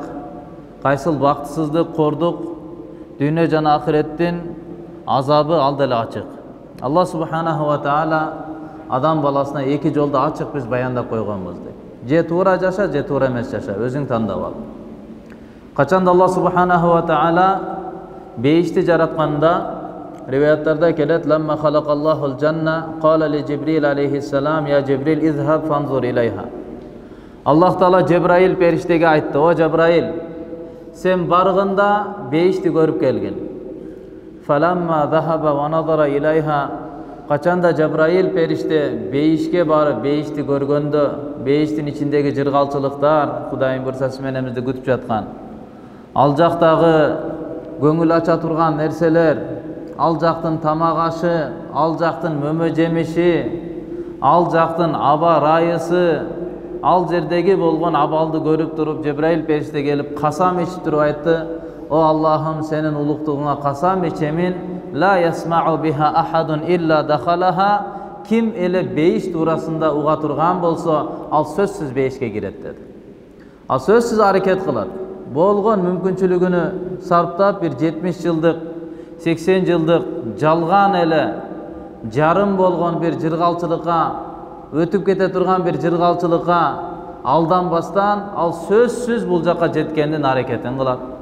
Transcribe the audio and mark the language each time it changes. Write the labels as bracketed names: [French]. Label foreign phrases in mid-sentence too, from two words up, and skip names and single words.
[Kyrgyz] Кайсыл бактысыздык, кордук, дүйнө жана ахиреттин азабы алда эле ачык. [Arabic] الله سبحانه وتعالى [Kyrgyz] адам баласына эки жолду ачык биз баяндап койгонбуз дейт. Же туура жаша, же туура эмес жаша, өзүң тандап ал. [Arabic] Качанда الله سبحانه وتعالى [Kyrgyz] бейишти жаратканда Риваяттарда келет [Arabic] لما خلق الله الجنة قال لجبريل عليه السلام يا جبريل اذهب فانظر إليها. [Kyrgyz] Аллах Таала Жебирейил периштеге айтты: "О Жебирейил, сен баргында бейишти көрүп келгин." [Arabic] فلما ذهب ونظر إليها. [Kyrgyz] Качанда Жебирейил периште бейишке барып бейишти көргөндө, бейиштин ичиндеги жыргалчылыктар Кудайын бурсасы менимизде күтүп жаткан. Ал жактагы көңүл ача турган нерселер, ал жактын тамак ашы, ал жактын мөмө жемиши, ал жактын аба райысы, ал жердеги болгон абалды көрүп туруп Cebrail периште келип касам ичип туруп айтты: "О Аллахым, сенин улуктугуңа касам ичемин, [Arabic] لا يسمع بها أحد إلا دخلها." [Kyrgyz] Ким эле бейиш туурасында уга турган болсо, ал сөзсүз бейишке кирет деди. Ал сөзсүз аракет кылат. Болгон мүмкүнчүлүгүнү сарптап бир 70 жылдык 80 жылдык жалган эле жарым болгон бир жыргалчылыкка, өтүп кете турган бир жыргалчылыкка алданбастан ал сөзсүз бул жакка жеткендин аракетин кылат.